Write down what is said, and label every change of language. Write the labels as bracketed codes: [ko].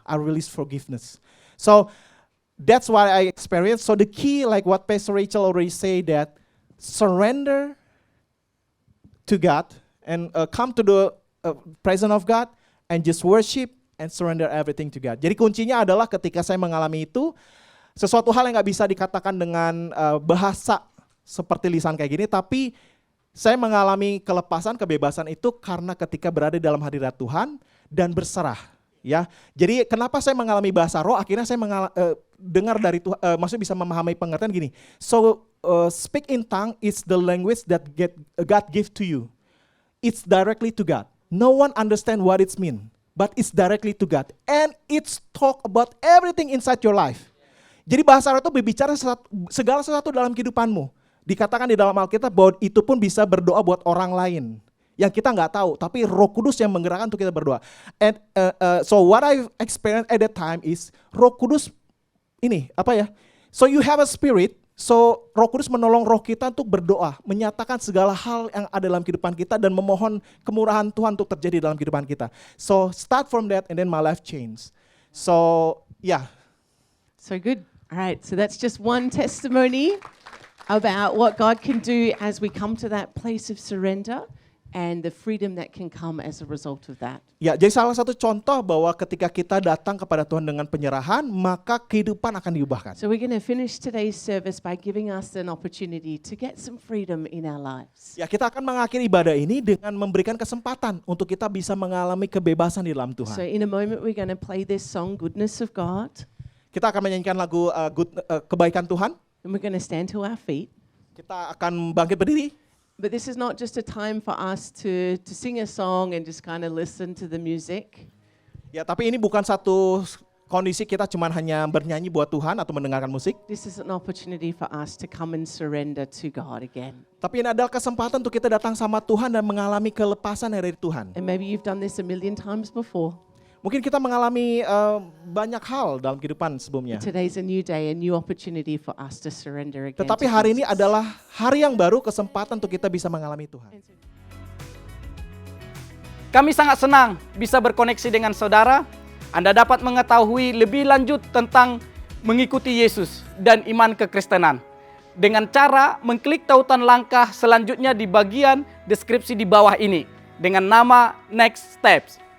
[en] I release forgiveness. So that's what I experienced. So the key, like what Pastor Rachel already said, that surrender to God and come to the presence of God and just worship and surrender everything to God. [id] Jadi kuncinya adalah ketika saya mengalami itu, sesuatu hal yang gak bisa dikatakan dengan bahasa seperti lisan kayak gini, tapi saya mengalami kelepasan, kebebasan itu karena ketika berada dalam hadirat Tuhan dan berserah. Ya, jadi kenapa saya mengalami bahasa roh? Akhirnya saya dengar dari Tuhan, maksudnya bisa memahami pengertian gini. [en] So speak in tongue is the language that God give to you. It's directly to God. No one understand what it's mean, but it's directly to God, and it's talk about everything inside your life. [id] Jadi bahasa roh itu berbicara segala sesuatu dalam kehidupanmu. Dikatakan di dalam Alkitab bahwa itu pun bisa berdoa buat orang lain yang kita nggak tahu, tapi Roh Kudus yang menggerakkan untuk kita berdoa. [en] And so what I experienced at that time is [id] Roh Kudus ini [en] So you have a spirit, so [id] Roh Kudus menolong roh kita untuk berdoa, menyatakan segala hal yang ada dalam kehidupan kita dan memohon kemurahan Tuhan untuk terjadi dalam kehidupan kita. [en] So start from that and then my life changed. So yeah. So good. All right, so that's just one testimony about what God can do as we come to that place of surrender and the freedom that can come as a result of that. [id] Ya, jadi salah satu contoh bahwa ketika kita datang kepada Tuhan dengan penyerahan, maka kehidupan akan diubahkan. [en] So we're going to finish today's service by giving us an opportunity to get some freedom in our lives. [id] Ya, kita akan mengakhiri ibadah ini dengan memberikan kesempatan untuk kita bisa mengalami kebebasan di dalam Tuhan. [en] So in a moment we're going to play this song, Goodness of God. [id] Kita akan menyanyikan lagu Kebaikan Tuhan. [en] And we're going to stand to our feet. [id] Kita akan bangkit berdiri. [en] But this is not just a time for us to sing a song and just kind of listen to the music. [id] Ya, tapi ini bukan satu kondisi kita cuma hanya bernyanyi buat Tuhan atau mendengarkan musik. [en] This is an opportunity for us to come and surrender to God again. [id] Tapi ini adalah kesempatan untuk kita datang sama Tuhan dan mengalami kelepasan dari Tuhan. [en] And maybe you've done this a million times before. [id] Mungkin kita mengalami banyak hal dalam kehidupan sebelumnya. [en] Today's a new day, a new opportunity for us to surrender again. [id] Tetapi [en] to [id] hari ini [en] Jesus. [id] adalah hari yang baru, kesempatan untuk kita bisa mengalami Tuhan. Kami sangat senang bisa berkoneksi dengan saudara. Anda dapat mengetahui lebih lanjut tentang mengikuti Yesus dan iman kekristenan dengan cara mengklik tautan langkah selanjutnya di bagian deskripsi di bawah ini dengan nama Next Steps.